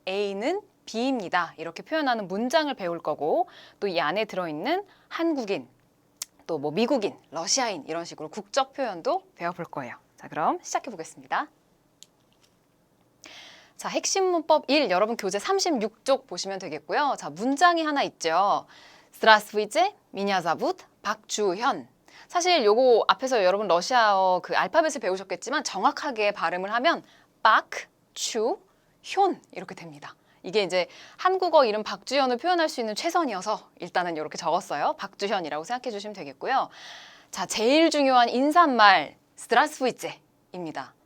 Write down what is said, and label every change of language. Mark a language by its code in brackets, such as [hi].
[ko] A는 B입니다. 이렇게 표현하는 문장을 배울 거고 또 이 안에 들어있는 한국인, 또 뭐 미국인, 러시아인 이런 식으로 국적 표현도 배워볼 거예요. 자, 그럼 시작해 보겠습니다. 자, 핵심 문법 1, 여러분 교재 36쪽 보시면 되겠고요. 자, 문장이 하나 있죠. [ru] Здравствуйте, меня зовут 박주현. [ko] 사실 요거 앞에서 여러분 러시아어 그 알파벳을 배우셨겠지만 정확하게 발음을 하면 박주현 이렇게 됩니다. 이게 이제 한국어 이름 박주현을 표현할 수 있는 최선이어서 일단은 이렇게 적었어요. 박주현이라고 생각해 주시면 되겠고요. 자, 제일 중요한 인사말 Здравствуйте 입니다.